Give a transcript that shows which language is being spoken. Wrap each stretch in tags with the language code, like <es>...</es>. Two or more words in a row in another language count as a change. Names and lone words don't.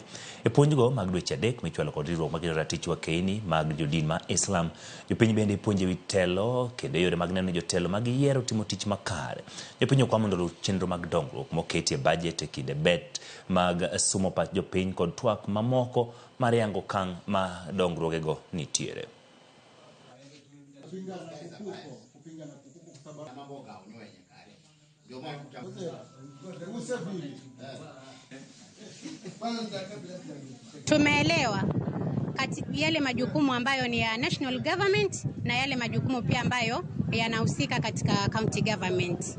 <luo>E puonjgo mag dweche adek michwalo kod riwruok mag ratich wakeini mag jodin ma Islam, jopiny bende ipuonjo ewi telo kendo yore mag neno ni jotelo mag yiero timo tich makare. Jopiny okwa mondo oluw chenro mag dongruok moketi e budget e kinde bet mag sumo pach jopiny kod twak mamoko mar yango okang' ma dongruogego nitiere.</luo> <sw>Tumeelewa yale majukumu ambayo ni ya</sw> <en>national government</en> <sw>na yale majukumu pia ambayo yanahusika katika</sw> <en>county government.</en>